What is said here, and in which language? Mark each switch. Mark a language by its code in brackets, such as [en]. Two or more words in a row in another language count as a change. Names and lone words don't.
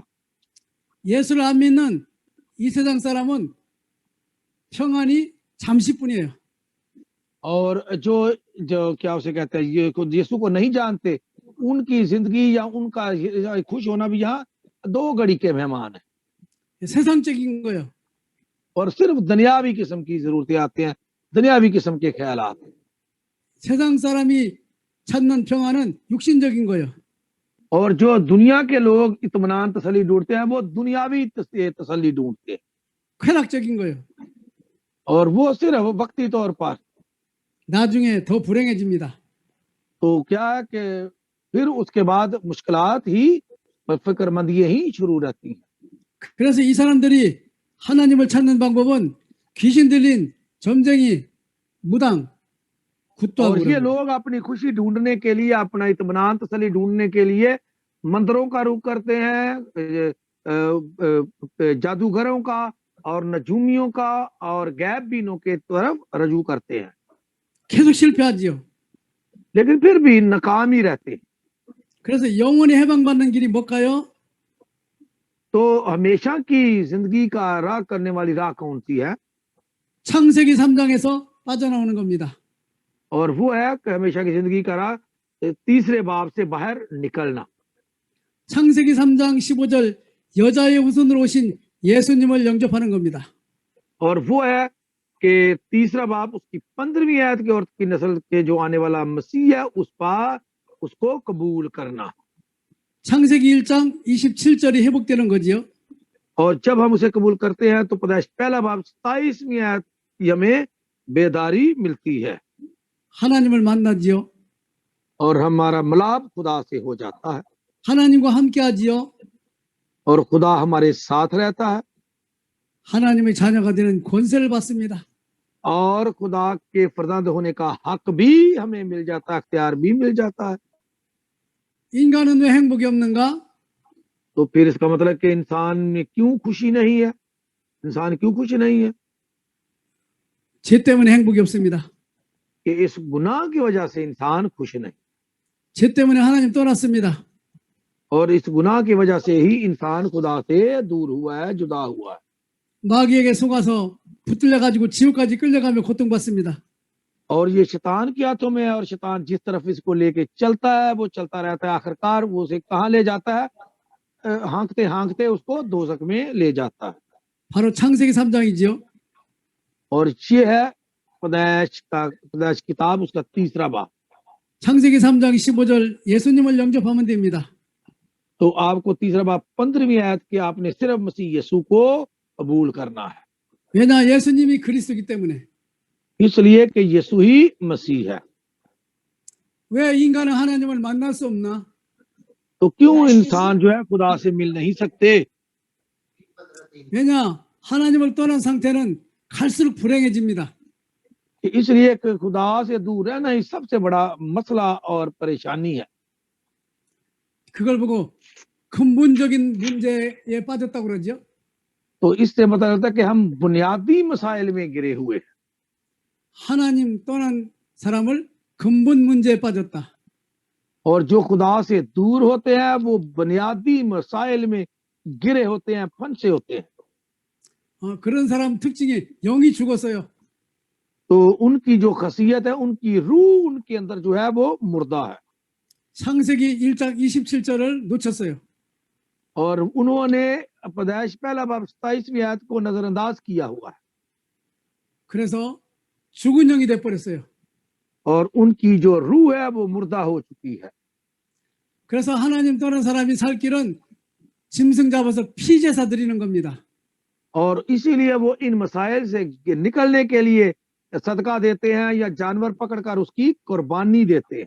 [ko] 예수를 안 믿는 이 세상 사람은 평안이 잠시뿐이에요. [ur] اور جو جو کیا اسے کہتے ہیں، یہ یسوع کو نہیں جانتے، ان کی زندگی یا ان کا خوش ہونا بھی یہاں 2 گھڑی کے مہمان ہے. [ko] 세상적인 거예요. [ur] اور صرف دنیاوی قسم کی ضرورتیں آتے ہیں، دنیاوی قسم کے خیالات. [ko] 세상 사람이 찾는 평안은 육신적인 거예요. [ur] اور جو دنیا کے لوگ اطمینان تسلی ڈھونڈتے ہیں وہ دنیاوی تسلی ڈھونڈتے ہیں [ko] 쾌락적인 거예요. [ur] اور وہ صرف وقتی طور پر. [ko] 나중에 더 불행해집니다. [ur] تو کیا ہے کہ پھر اس کے بعد مشکلات ہی، فکرمندیاں ہی شروع رہتی ہیں. [ko] 그래서 이 사람들이 하나님을 찾는 방법은 귀신 들린 점쟁이, 무당, 굿도하고 [ur] اور یہ لوگ اپنی خوشی ڈھونڈنے کے لیے، اپنا اطمینان تسلی ڈھونڈنے کے لیے مندروں کا رخ کرتے ہیں، جادوگروں کا اور نجومیوں کا اور غیبینوں کے طرف رجوع کرتے ہیں, [ko] 계속 실패하지요. [ur] لیکن پھر بھی ناکام ہی رہتے ہیں. [ko] 그래서 영원히 해방받는 길이 뭘까요? [ur] تو ہمیشہ کی زندگی کا راہ کرنے والی راہ کون سی ہے? [ko] 창세기 3장에서 빠져나오는 겁니다. [ur] اور وہ ہے کہ ہمیشہ کی زندگی کا راہ، تیسرے باب سے باہر نکلنا. [ko] 창세기 3장 15절 여자의 후손으로 오신 예수님을 영접하는 겁니다. [ur] اور وہ ہے کہ تیسرا باب اس کی 15ویں آیت کی عورت کی نسل کے جو آنے والا مسیح ہے اس کو قبول کرنا. [ko] 창세기 1장 27절이 회복되는 거지요. [ur] اور جب ہم اسے قبول کرتے ہیں تو پیدائش پہلا باب 27ویں آیت کی ہمیں بیداری ملتی ہے [ko] 하나님을 만나지요. [ur] اور ہمارا ملاپ خدا سے ہو جاتا ہے [ko] 하나님과 함께하지요. [ur] اور خدا ہمارے ساتھ رہتا ہے [ko] 하나님의 자녀가 되는 권세를 받습니다. [ur] اور خدا کے فرزند ہونے کا حق بھی ہمیں مل جاتا ہے، اختیار بھی مل جاتا ہے. [ko] 인간은 왜 행복이 없는가? [ur] تو پھر اس کا مطلب کہ انسان میں کیوں خوشی نہیں ہے، انسان کیوں خوشی نہیں ہے? [ko] 죄 때문에 행복이 없습니다. [ur] کہ اس گناہ کی وجہ سے انسان خوش نہیں, [ko] 죄 때문에 하나님 떠났습니다. [ur] اور اس گناہ کی وجہ سے ہی انسان خدا سے دور ہوا ہے، جدا ہوا ہے. [ko] 마귀에게 속아서 붙들려 가지고 지옥까지 끌려가며 고통받습니다. [ur] اور یہ شیطان کی ہاتھوں میں ہے اور شیطان جس طرف اس کو لے کے چلتا ہے وہ چلتا رہتا ہے، آخرکار وہ اسے کہاں لے جاتا ہے? ہانکتے ہانکتے اس کو دوزخ میں لے جاتا ہے. [ko] 바로 창세기 3장이지요. [ur] اور یہ ہے پیدائش کتاب اس کا تیسرا باب. [ko] 창세기 3장 15절 예수님을 영접하면 됩니다. [ur] تو آپ کو تیسرا باب 15ویں آیت کے آپ نے صرف مسیح یسوع کو قبول کرنا ہے, [ko] 왜냐 예수님이 그리스도이기 때문에. [ur] اس لیے کہ یسوع ہی مسیح ہے. [ko] 왜 인간은 하나님을 만날 수 없나? [ur] تو کیوں انسان جو ہے خدا سے مل نہیں سکتے? [ko] 왜냐 하나님을 떠난 상태는 갈수록 불행해집니다. [ur] اس لیے کہ خدا سے دور رہنا ہی سب سے بڑا مسئلہ اور پریشانی ہے. [ko] 그걸 보고 근본적인 문제에 빠졌다고 그러죠. [ur] تو اس سے پتا چلتا ہے کہ ہم بنیادی مسائل میں گرے ہوئے ہیں. [ko] 하나님 떠난 사람을 근본 문제에 빠졌다. [ur] اور جو خدا سے دور ہوتے ہیں وہ بنیادی مسائل میں گرے ہوتے ہیں، پھنسے ہوتے ہیں. [ko] 그런 사람 특징이 영이 죽었어요. [ur] تو ان کی جو خاصیت ہے، ان کی روح ان کے اندر جو ہے وہ مردہ ہے. [ko] 창세기 1장 27절을 놓쳤어요. [ur] اور انہوں نے پیدائش پہلا باب 27ویں آیت کو نظرانداز کیا ہوا ہے [ko] 그래서 죽은 영이 돼 버렸어요. [ur] اور ان کی جو روح ہے وہ مردہ ہو چکی ہے. [ko] 그래서 하나님 떠난 사람이 살 길은 짐승 잡아서 피제사 드리는 겁니다. [ur] اور اسی لیے وہ ان مسائل سے نکلنے کے لیے صدقہ دیتے ہیں یا جانور پکڑ کر اس کی قربانی دیتے ہیں.